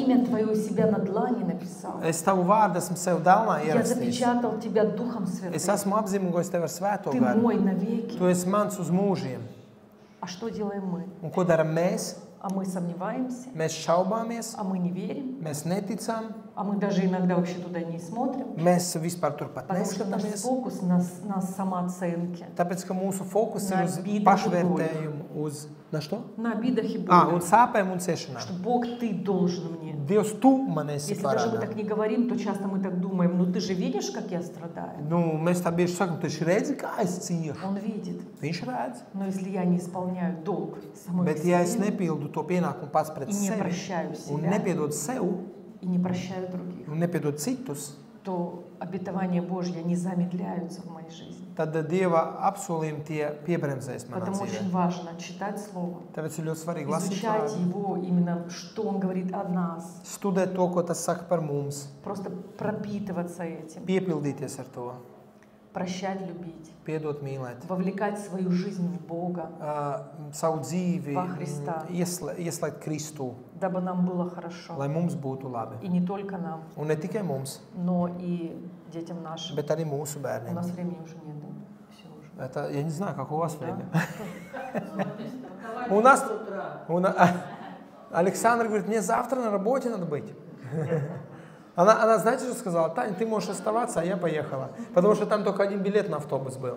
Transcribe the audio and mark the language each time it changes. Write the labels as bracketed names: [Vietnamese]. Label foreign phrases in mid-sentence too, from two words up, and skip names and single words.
[Russian] имя твое у себя на длани написал. [Latvian] Es tavu vārdu esmu sev dēlnā [Russian] Я [Latvian] ierakstījis. [Russian] запечатал тебя Духом [Latvian] Es [Russian] Святым. [Latvian] esmu apzīmogojis tevi ar svēto [Russian] Ты [Latvian] garu. [Russian] мой навеки. [Latvian] Tu esi mans uz mūžiem. [Russian] А что делаем мы? [Latvian] Un ko daram mēs? [Russian] А мы сомневаемся, [Latvian] Mēs šaubāmies, [Russian] а мы не верим, [Latvian] mēs neticam, [Russian] а мы даже иногда вообще туда не смотрим, [Latvian] mēs vispār turpat [Russian] потому что наш [Latvian] neskatāmies. [Russian] фокус на самооценке, [Latvian] Tāpēc, ka mūsu fokus [Russian] На [Latvian] ir uz [Russian] обидах и [Latvian] pašvērtējumu, uz [Russian] на что? на обидах и [Latvian] Un [Russian] болях. [Latvian] sāpēm un ciešanām. [Russian] Что Бог, ты должен мне. [Latvian] Dievs, tu man esi [Russian] Если даже мы [Latvian] parādā. [Russian] так не говорим, то часто мы так думаем, ну ты же видишь, как я страдаю. [Latvian] Nu, mēs tā bieži sakam, tu esi redzi, kā es ciešu. [Russian] Он видит. [Latvian] Viņš redz. [Russian] Но если я не исполняю долг самой [Latvian] Bet [Russian] к [Latvian] ja es [Russian] себе [Latvian] nepildu to pienākumu pats pret [Russian] и не [Latvian] sevi [Russian] прощаю [Latvian] un [Russian] себя, [Latvian] nepiedodu sev [Russian] и не прощаю других, [Latvian] un nepiedodu citus, [Russian] то обетования Божьи, они замедляются в моей жизни. [Latvian] tad Dieva apsolījumi tie piebremzēs manā [Russian] Поэтому очень [Latvian] dzīvē. [Russian] важно читать Слово, [Latvian] Tāpēc ir ļoti svarīgi lasīt [Russian] изучать [Latvian] vārdu, [Russian] его, именно что он говорит о нас, [Latvian] studēt to, ko tas saka par mums, [Russian] просто пропитываться этим, [Latvian] piepildīties ar to, [Russian] прощать, любить, [Latvian] piedot, mīlēt. [Russian] вовлекать свою жизнь в Бога, [Latvian] Savu dzīvi Pa Hristā. ieslēgt Kristu, [Russian] дабы нам было хорошо. [Latvian] lai mums būtu labi. [Russian] И не только нам, [Latvian] Un ne tikai mums, [Russian] но и детям нашим. [Latvian] bet arī mūsu [Russian] У [Latvian] bērniem. [Russian] нас времени уже нет, да? Все уже. Это, я не знаю, как у вас Да? время. У нас... Александр говорит, мне завтра на работе надо быть. Она, знаете, что сказала? Таня, ты можешь оставаться, а я поехала. Потому что там только один билет на автобус был.